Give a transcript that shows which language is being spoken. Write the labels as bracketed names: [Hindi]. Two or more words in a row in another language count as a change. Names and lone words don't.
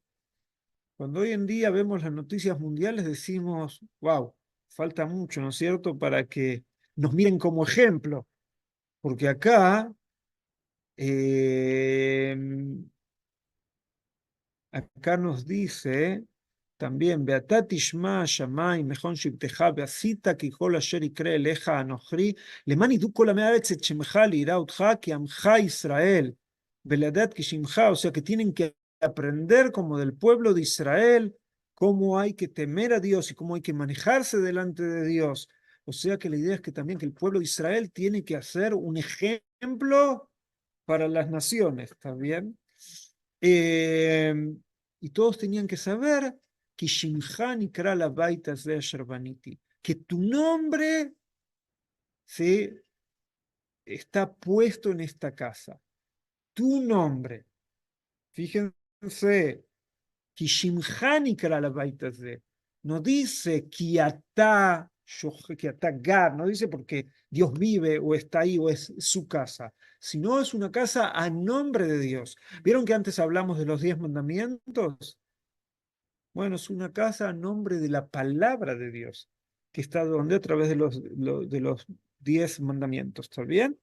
[Spanish] Cuando hoy en día vemos las noticias mundiales decimos, wow, falta mucho, ¿no es cierto?, para que nos miren como ejemplo, porque eh, acá nos dice también, [Hebrew] ואתה תשמע השמים מכון שבתך ועשית ככל אשר יקרא אליך הנכרי למען ידעון כל עמי הארץ את שמך ליראה אתך כעמך ישראל ולדעת כי שמך, [Spanish] o sea que tienen que aprender como del pueblo de Israel cómo hay que temer a Dios y cómo hay que manejarse delante de Dios. O sea que la idea es que también que el pueblo de Israel tiene que hacer un ejemplo para las naciones, ¿está bien? Eh, y todos tenían que saber que [Hebrew] שמך נקרא לבית הזה אשר בניתי, [Spanish] que tu nombre se está puesto en esta casa. Tu nombre. Fíjense, que [Hebrew] שמך נקרא לבית הזה. [Spanish] No dice que [Hebrew] אתה גר, [Spanish] no dice porque Dios vive o está ahí o es su casa, sino es una casa a nombre de Dios. ¿Vieron que antes hablamos de los 10 mandamientos? Bueno, es una casa a nombre de la palabra de Dios, que está donde a través de los 10 mandamientos, ¿está bien?